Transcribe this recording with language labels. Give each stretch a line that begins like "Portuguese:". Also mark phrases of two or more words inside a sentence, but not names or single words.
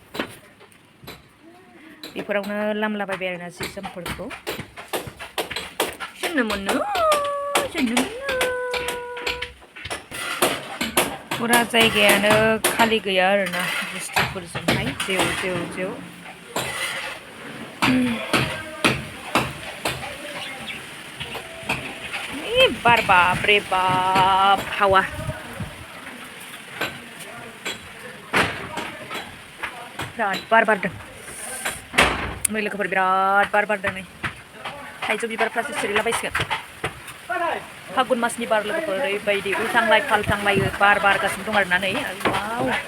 Bodo: बेफोरावनो लामलाबायबाय आरोना जि जोमफोरखौ सुन्नु मुन्नु फुरा जायगायानो खालि गैया आरोना बुस्थुफोरजोंहाय जेव जेव जेव बार
Hindi: बाप रे बाप
Bodo: हावा बिराद बार बारदों मै लोगोफोर बिराद बार बारदों नै थाइजौ बिबारफ्रासो सिरिलाबायसिगोन फागुन मासनि बार लोगोफोर ओरैबायदि उल्थांलाय फाल्थांलायो बार बारगासिनो दं आरोना नै वाव